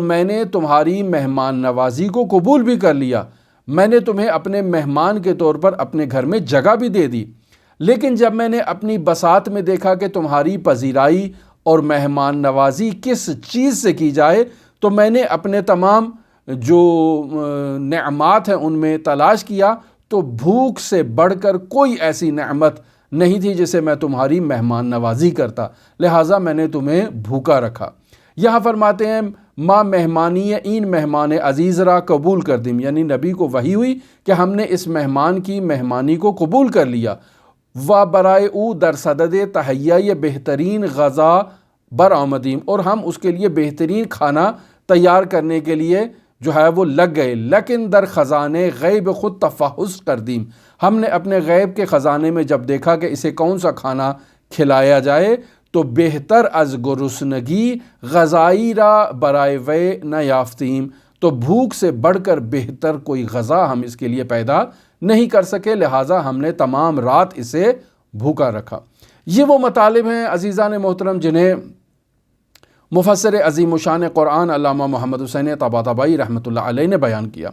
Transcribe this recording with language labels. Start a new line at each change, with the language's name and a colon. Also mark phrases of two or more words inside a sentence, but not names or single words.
Urdu: میں نے تمہاری مہمان نوازی کو قبول بھی کر لیا، میں نے تمہیں اپنے مہمان کے طور پر اپنے گھر میں جگہ بھی دے دی، لیکن جب میں نے اپنی بساط میں دیکھا کہ تمہاری پذیرائی اور مہمان نوازی کس چیز سے کی جائے تو میں نے اپنے تمام جو نعمات ہیں ان میں تلاش کیا تو بھوک سے بڑھ کر کوئی ایسی نعمت نہیں تھی جسے میں تمہاری مہمان نوازی کرتا، لہٰذا میں نے تمہیں بھوکا رکھا۔ یہاں فرماتے ہیں
Persian: ماں مہمانی این مہمان عزیز را قبول کر دیم،
Urdu: یعنی نبی کو وحی ہوئی کہ ہم نے اس مہمان کی مہمانی کو قبول کر لیا۔
Persian: و برائے او در صدد تہیہ بہترین غذا برآمدیم،
Urdu: اور ہم اس کے لیے بہترین کھانا تیار کرنے کے لیے جو ہے وہ لگ گئے۔
Persian: لیکن در خزانے غیب خود تفحص کردیم،
Urdu: ہم نے اپنے غیب کے خزانے میں جب دیکھا کہ اسے کون سا کھانا کھلایا جائے تو
Persian: بہتر از گرسنگی غذائی را برائے وے نہ یافتیم،
Urdu: تو بھوک سے بڑھ کر بہتر کوئی غذا ہم اس کے لیے پیدا نہیں کر سکے، لہٰذا ہم نے تمام رات اسے بھوکا رکھا۔ یہ وہ مطالب ہیں عزیزان محترم جنہیں مفسر عظیم الشان قرآن علامہ محمد حسین طباطبائی رحمۃ اللہ علیہ نے بیان کیا۔